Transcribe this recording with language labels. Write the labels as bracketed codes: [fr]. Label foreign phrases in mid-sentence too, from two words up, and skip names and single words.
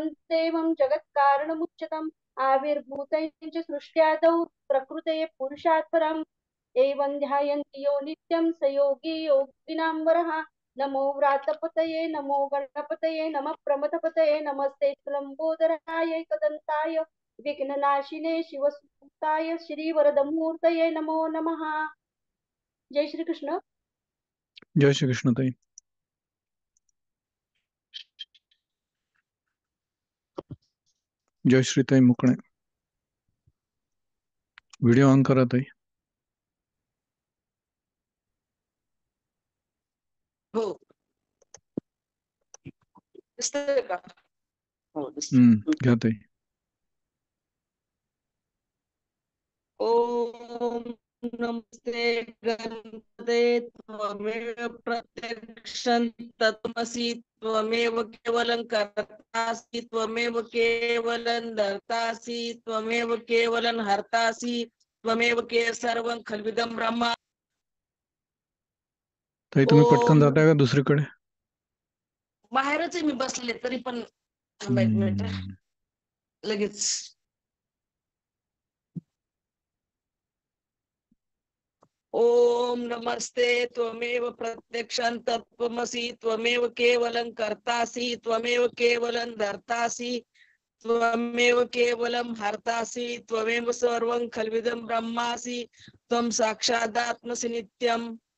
[sa] देवं जगत्कारणमुच्यतम् आविर्भूतं च सृष्ट्यादौ प्रकृते पुरुषात् परम् एवं ध्यायन्ति यो नित्यं स योगी योगिनां वरः नमो व्रातपतये नमो गणपतये नमः प्रमथपतये नमस्ते लंबोदराय एकदंताय विघ्ननाशिने शिवसुताय श्रीवरदमूर्तये नमो नमः। [mr] जय श्री कृष्ण। जय श्री कृष्ण ताई. जय श्री ताई मुकणे. व्हिडिओ ऑन करा ताई. हो दिसतंय का? हो दिसतंय. घ्या ताई. [sa] ओम नमस्ते गणपते त्वमेव प्रत्यक्षं तत्त्वमसि त्वमेव केवलं कर्तासि त्वमेव केवलं धर्तासि त्वमेव केवलं हर्तासि त्वमेव के सर्वं खल्विदं ब्रह्म. [mr] ताई तुम्ही पटकन ओम जाताय का दुसरीकडे? बाहेरच आहे मी बसले तरी पण थांबा एक मिनिट लगेच. [sa] ओम नमस्ते त्वमेव प्रत्यक्षं तत्त्वमसि त्वमेव केवलं कर्तासि त्वमेव केवलं धर्तासि त्वमेव केवलं हर्तासि त्वमेव सर्वं खल्विदं ब्रह्मासि त्वं साक्षादात्मसि नित्यम्.